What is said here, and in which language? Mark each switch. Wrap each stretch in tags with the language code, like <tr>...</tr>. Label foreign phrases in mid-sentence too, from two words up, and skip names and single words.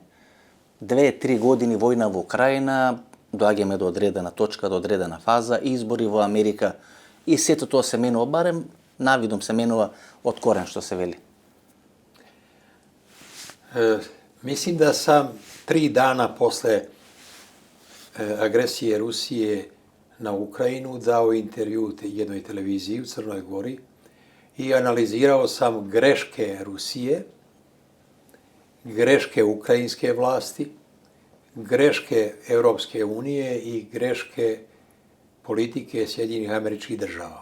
<mk>2-3 години војна во Украина, доаѓаме до одредена точка, до одредена фаза, избори во Америка и сето тоа се менува, барем навидом се менува од корен, што се вели.</mk> <sr>Мислим да сам 3 дана после агресije Rusije na Ukrajinu dao intervju jednoj televiziji u Crnoj Gori i analizirao sam greške Rusije, greške ukrajinske vlasti, greške Europske unije i greške politike Sjedinjenih Američkih Država.</sr>